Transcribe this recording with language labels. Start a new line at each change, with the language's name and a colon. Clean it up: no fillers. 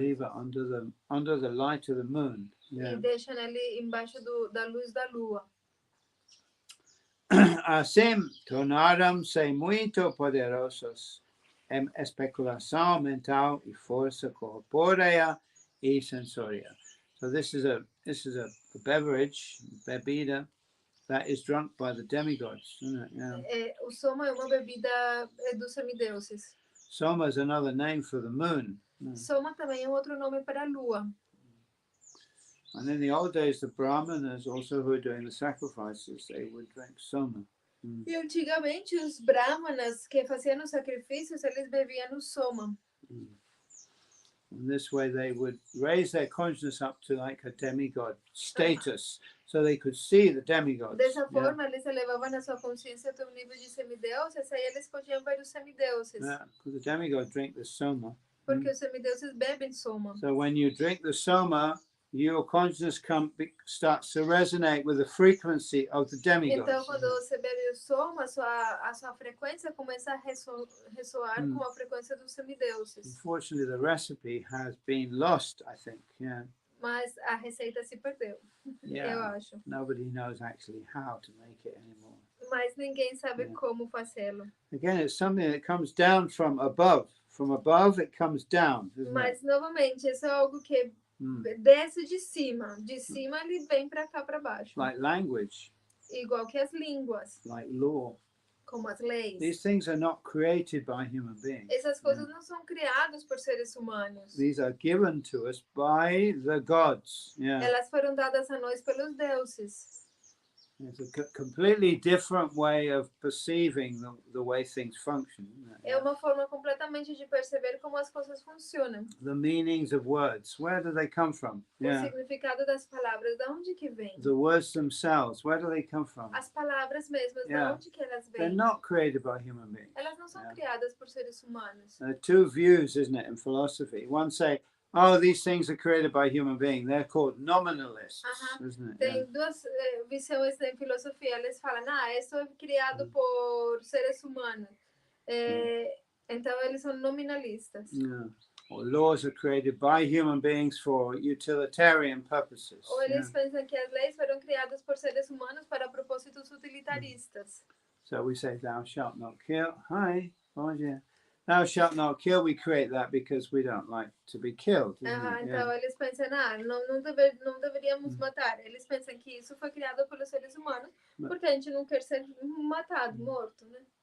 English: leave it under the light of the moon.
Portuguese: E deixam ele embaixo da luz da lua. Assim, tornaram-se muito poderosos em especulação mental e força corpórea e sensória.
English: So this is a beverage, bebida, that is drunk by the demigods, isn't it?
Portuguese: O soma é uma bebida dos semideuses.
English: Soma is another name for the moon.
Portuguese: Soma também é outro nome para a lua.
English: And in the old days, the brahmanas also who were doing the sacrifices, they would drink soma.
Portuguese: E antigamente os brahmanas que faziam os sacrifícios, eles bebiam o soma.
English: In this way, they would raise their consciousness up to like a demigod status, so they could see the demigods.
Portuguese: Dessa forma, eles elevavam a sua consciência até o nível de semideuses, aí eles podiam ver os semideuses.
English: Because the demigods drink the soma.
Portuguese: Porque os semideuses bebem soma.
English: So when you drink the soma, your consciousness starts to resonate with the frequency of the demigods.
Portuguese: Então, quando você bebe o soma, a sua frequência começa a ressoar com a frequência dos semideuses.
English: Unfortunately, the recipe has been lost, I think.
Portuguese: Mas a receita se perdeu, eu acho.
English: Nobody knows actually how to make it anymore.
Portuguese: Mas ninguém sabe como fazê-lo.
English: Again, it's something that comes down from above. From above, it comes down.
Portuguese: Mas, novamente, isso é algo que desce de cima. De cima, ele vem para cá, para baixo.
English: Like language.
Portuguese: Igual que as línguas.
English: Like law.
Portuguese: Como as leis.
English: These things are not created by human beings.
Portuguese: Essas coisas não são criadas por seres humanos.
English: These are given to us by the gods.
Portuguese: Elas foram dadas a nós pelos deuses.
English: It's a completely different way of perceiving the way things function.
Portuguese: É uma forma completamente de perceber como as coisas funcionam.
English: The meanings of words, where do they come from?
Portuguese: O significado das palavras, de onde que vem?
English: The words themselves, where do they come from?
Portuguese: As palavras mesmas, de onde que elas vêm?
English: They're not created by human beings.
Portuguese: Elas não são criadas por seres humanos.
English: There are two views, isn't it, in philosophy? One say, oh, these things are created by human beings. They're called nominalists, isn't it?
Portuguese: Tem duas visões em filosofia. Eles falam, isso é criado por seres humanos. Então, eles são nominalistas.
English: Or laws are created by human beings for utilitarian purposes.
Portuguese: Ou eles pensam que as leis foram criadas por seres humanos para propósitos utilitaristas.
English: So we say, thou shalt not kill. Hi,
Portuguese: bom dia.
English: Thou shalt not kill. We create that because we don't like to be killed.
Portuguese: Então eles pensam, não deveríamos matar. Eles pensam que isso foi criado pelos seres humanos porque a gente não quer ser matado, morto, né?